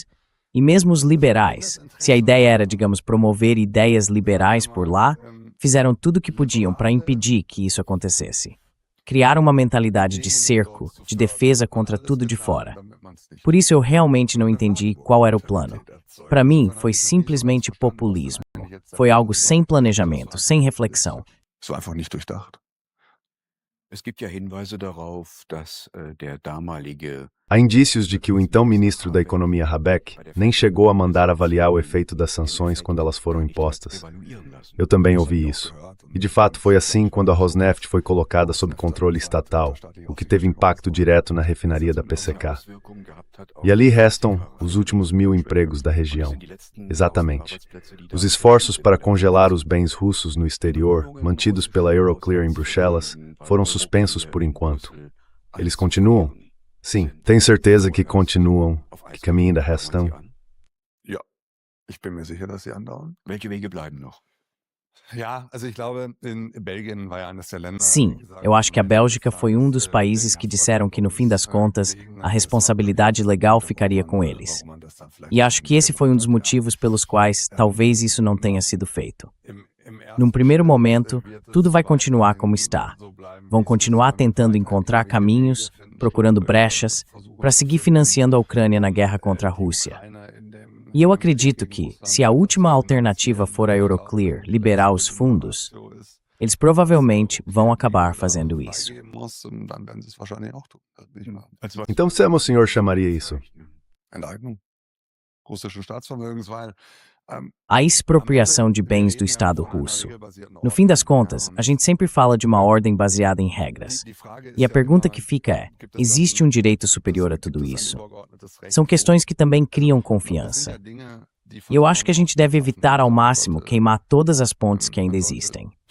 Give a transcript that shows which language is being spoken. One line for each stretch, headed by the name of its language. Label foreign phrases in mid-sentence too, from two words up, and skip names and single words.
Portuguese: E mesmo os liberais, se a ideia era, digamos, promover ideias liberais por lá, fizeram tudo o que podiam para impedir que isso acontecesse. Criaram uma mentalidade de cerco, de defesa contra tudo de fora. Por isso eu realmente não entendi qual era o plano. Para mim, foi simplesmente populismo. Foi algo sem planejamento, sem reflexão.
German: Es war einfach nicht durchdacht. Es gibt ja Hinweise darauf, dass der damalige
Portuguese: Há indícios de que o então ministro da Economia Habeck nem chegou a mandar avaliar o efeito das sanções quando elas foram impostas. Eu também ouvi isso. E de fato foi assim quando a Rosneft foi colocada sob controle estatal, o que teve impacto direto na refinaria da PCK. E ali restam os últimos 1000 empregos da região. Exatamente. Os esforços para congelar os bens russos no exterior, mantidos pela Euroclear em Bruxelas, foram suspensos por enquanto. Eles continuam? Sim, tenho certeza que continuam, que caminho ainda restam.
German: Ja, ich bin mir sicher, dass sie andauern. Welche Wege bleiben noch? Ja, also ich glaube, in Belgien war ja eines der Länder.
Portuguese: Sim, eu acho que a Bélgica foi um dos países que disseram que, no fim das contas, a responsabilidade legal ficaria com eles. E acho que esse foi um dos motivos pelos quais talvez isso não tenha sido feito. Num primeiro momento, tudo vai continuar como está. Vão continuar tentando encontrar caminhos, procurando brechas, para seguir financiando a Ucrânia na guerra contra a Rússia. E eu acredito que, se a última alternativa for a Euroclear liberar os fundos, eles provavelmente vão acabar fazendo isso. Então, como o senhor chamaria isso?
German: Enteignung russischen Staatsvermögens, weil
Portuguese: A expropriação de bens do Estado russo. No fim das contas, a gente sempre fala de uma ordem baseada em regras. E a pergunta que fica é, existe um direito superior a tudo isso? São questões que também criam confiança. E eu acho que a gente deve evitar ao máximo queimar todas as pontes que ainda existem.